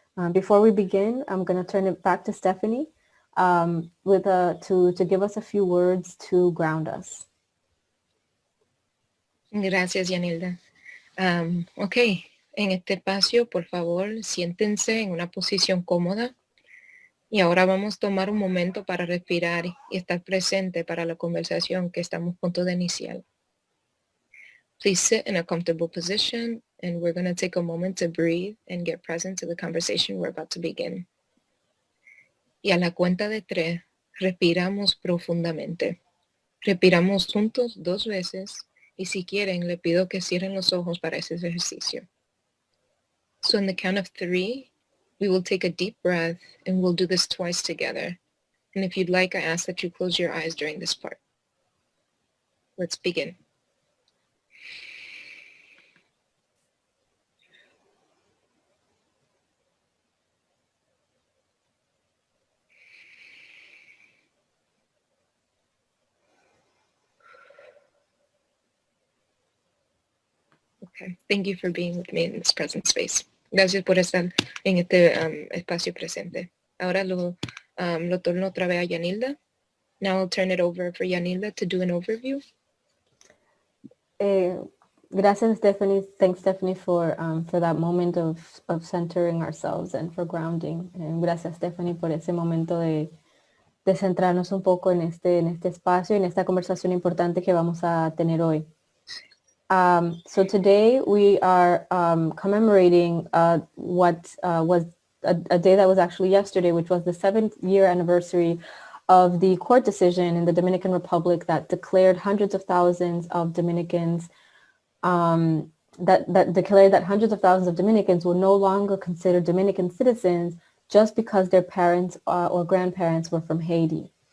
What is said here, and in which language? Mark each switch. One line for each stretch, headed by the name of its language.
English: Before we begin, I'm going to turn it back to Stephanie to give us a few words to ground us.
Spanish: Gracias, Yanilda. Ok, en este espacio, por favor, siéntense en una posición cómoda. Y ahora vamos a tomar un momento para respirar y estar presente para la conversación que estamos a punto de iniciar.
English: Please sit in a comfortable position, and we're going to take a moment to breathe and get present to the conversation we're about to begin.
Spanish: Y a la cuenta de 3, respiramos profundamente. Respiramos juntos 2 veces, y si quieren, le pido que cierren los ojos para ese ejercicio.
English: So in the count of 3, we will take a deep breath, and we'll do this twice together. And if you'd like, I ask that you close your eyes during this part. Let's begin. Okay. Thank you for being with me in this present space.
Spanish: Gracias por estar en este espacio presente. Ahora lo torno otra vez a Yanilda.
English: Now I'll turn it over for Yanilda to do an overview.
Spanish: Gracias, Stephanie.
English: Thanks, Stephanie, for that moment of centering ourselves and for grounding.
Spanish: Gracias, Stephanie, por ese momento de centrarnos un poco en este espacio, en esta conversación importante que vamos a tener hoy.
English: So today we are commemorating what was a day that was actually yesterday, which was the 7th-year anniversary of the court decision in the Dominican Republic that declared hundreds of thousands of Dominicans that declared that hundreds of thousands of Dominicans will no longer consider Dominican citizens just because their parents or grandparents were from Haiti.